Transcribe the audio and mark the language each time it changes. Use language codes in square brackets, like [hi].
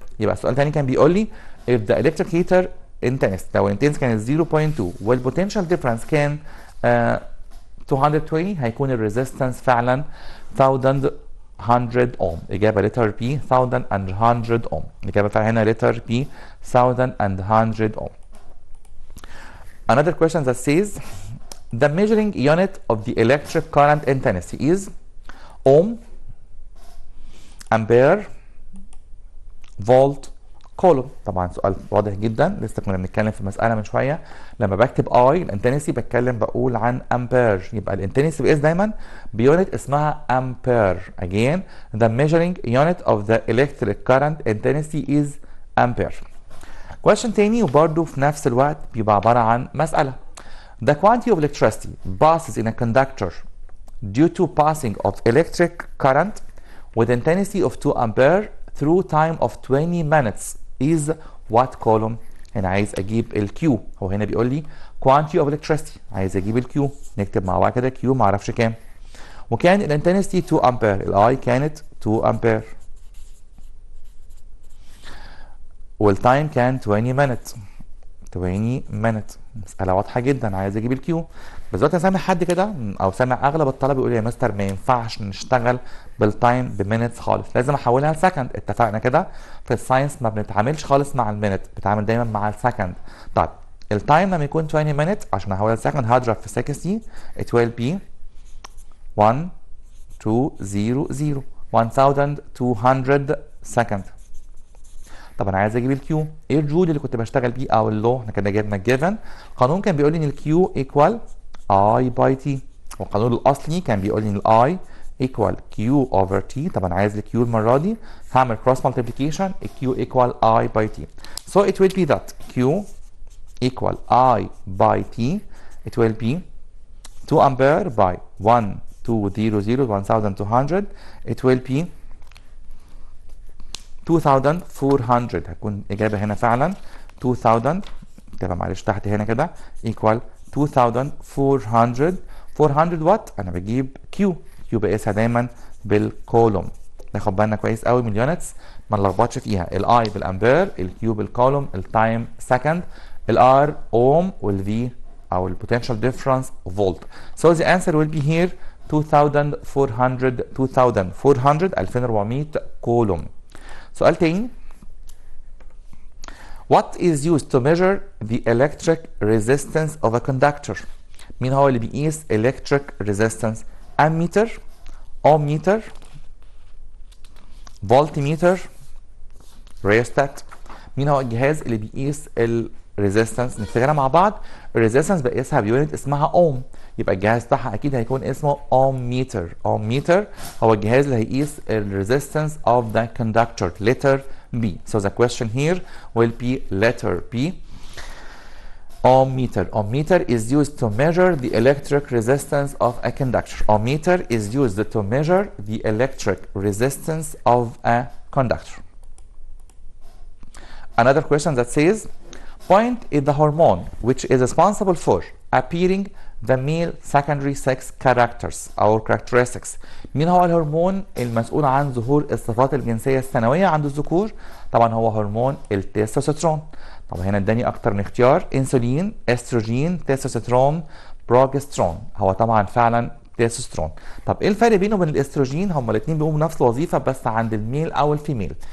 [ar] يبقى السؤال الثاني كان بيقول لي [en] if the electric heater intensity، [ar] لو الانتنس كانت 0.2 والبوتنشال ديفرنس كان 220 هيكون الريزيستنس فعلا 1100 اوم. اجابه لتر بي 1100 اوم. الاجابه فعلا هنا لتر بي 1100 اوم. [en] Another question that says the measuring unit of the electric current intensity is ohm, ampere, volt, coulomb. [ar] طبعا سؤال واضح جدا، لسه كنا بنتكلم في مساله من شويه لما بكتب اي الانتنسي بقول عن امبير، يبقى الانتنسي بيقيس دايما بيونت اسمها امبير. [en] again the measuring unit of the electric current intensity is ampere. [ar] question تاني وبرده في نفس الوقت بيبقى عباره عن مساله. [en] the quantity of electricity passes in a conductor due to passing of electric current with intensity of 2 ampere through time of 20 minutes is what column؟ [ar] هنا عايز اجيب الكيو، [en] هو هنا بيقول لي quantity of electricity، عايز اجيب الكيو. [ar] نكتب مع بعض كده كيو ما اعرفش كام، وكان الانتنسيتي 2 امبير، الاي كانت 2 امبير، والتايم كان [en] 20 minutes. 20 minutes. [ar] مسألة واضحة جدا، عايز اجيب الكيو. بس دلوقتي انا سامع حد كده او سامع اغلب الطلبه يقول لي يا مستر ما ينفعش نشتغل بالتايم بمينتس خالص، لازم احولها لسكند. اتفقنا كده في الساينس ما بنتعاملش خالص مع المينت، بنتعامل دايما مع السكند. طيب التايم لما يكون 20 minutes عشان احولها لسكند هضرب في 60، [en] it will be 1200 1200 second. [ar] طب انا عايز اجيب الكيو، ايه الجول اللي كنت بشتغل بيه او اللو؟ احنا كنا جبنا الجيفن، القانون كان بيقول لي ان الكيو ايكوال اي باي تي، والقانون الاصلي كان بيقول لي ان الاي ايكوال كيو اوفر تي. طب انا عايز الكيو المره دي هعمل كروس مالتيبليكيشن، الكيو ايكوال اي باي تي. [en] so it will be that Q equal I by T. it will be 2 ampere by 1200 it will be 2400. [ar] هتكون اجابه هنا فعلا 2000. كده معلش تحت هنا كده equal 2400. 400 وات انا بجيب كيو بقيسها دايما بالكولوم. ناخد بالنا كويس قوي من اليونتس ما نلخبطش فيها، الاي بالامبير، الكيو بالكولوم، التايم سكند، الار اوم، والفي او البوتنشال ديفرنس فولت. [en] so the answer will be here 2400 coulomb. [ar] سؤال تاني. [en] What is used to measure the electric resistance of a conductor؟ [ar] مين هو اللي بيقيس [en] electric resistance؟ ammeter، ohmmeter، voltmeter، rheostat. [ar] مين هو الجهاز اللي بيقيس الريزيستنس؟ نفتكرها مع بعض. الريزيستنس بقيسها بيونت اسمها اوم، يبقى الجهاز بتاعها اكيد هيكون اسمه ohmmeter. ohmmeter هو الجهاز اللي هيقيس الريزيستنس [en] of the conductor. letter B. so the question here will be letter B. ohmmeter. ohmmeter is used to measure the electric resistance of a conductor. ohmmeter is used to measure the electric resistance of a conductor. Another question that says point is the hormone which is responsible for appearing the male secondary sex characters أو characteristics. [ar] مين هو الهرمون المسؤول عن ظهور الصفات الجنسية الثانوية عند الذكور؟ طبعا هو هرمون التستوستيرون. طب هنا اداني أكتر من اختيار، انسولين، استروجين، تستوستيرون، بروجسترون. هو طبعا فعلا تستوستيرون. طب ايه الفرق بينه وبين الاستروجين؟ هما الاثنين بيقوموا بنفس الوظيفه بس عند الميل او الفيميل.